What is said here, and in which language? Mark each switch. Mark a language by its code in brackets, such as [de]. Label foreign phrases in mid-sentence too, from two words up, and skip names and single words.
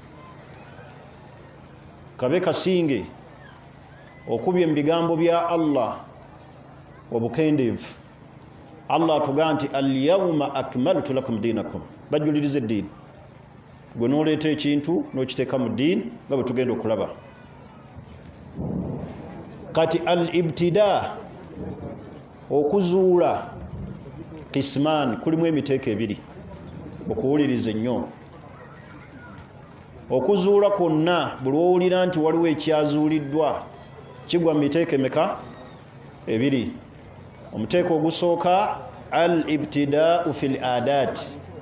[lg] kabe kasinge okubye mu bigambo bya Allah obukendeevu Allah atugamba nti [ar] اليوم أكملت لكم دينكم [lg] bajuliriza eddiini gwe n'oleeta ekintu n'okiteeka mu ddiini nga bwe tugenda okulaba kati al-ibtidaa okuzuula qisman kulimu emiteeko ebiri okuwuliriza ennyo okuzuula kwonna buli owulira nti waliwo ekyazuuliddwa kigwa mu miteeko emeka ebiri omuteeko ogusooka [ar] الابتداع في العادات